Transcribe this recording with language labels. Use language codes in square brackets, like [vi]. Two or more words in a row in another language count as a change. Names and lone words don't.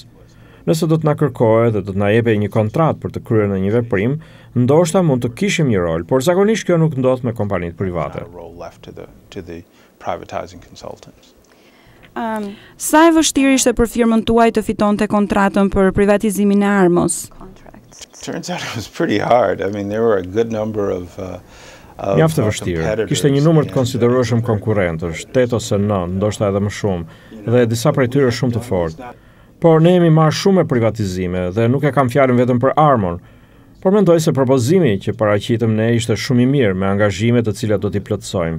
[sq] Nëse do të na kërkohet dhe do të na jepej një kontratë për të kryer në një veprim, ndoshta mund të kishim një rol, por zakonisht kjo nuk ndodh me kompanitë private. Sa e vështirë ishte për firmën tuaj të fitonte kontratën për privatizimin e Armos? [en] Turns out it was pretty hard. I mean, there were a good number of [sq] Mjaft e vështirë. Kishte një numër të konsiderueshëm konkurrentësh, 8 ose 9, ndoshta edhe më shumë, dhe disa prej tyre shumë të fortë. Por ne jemi marrë shumë me privatizime dhe nuk e kam fjalën vetëm për Armon, por mendoj se propozimi që paraqitëm ne ishte shumë i mirë me angazhime të cilat do t'i plotësojmë.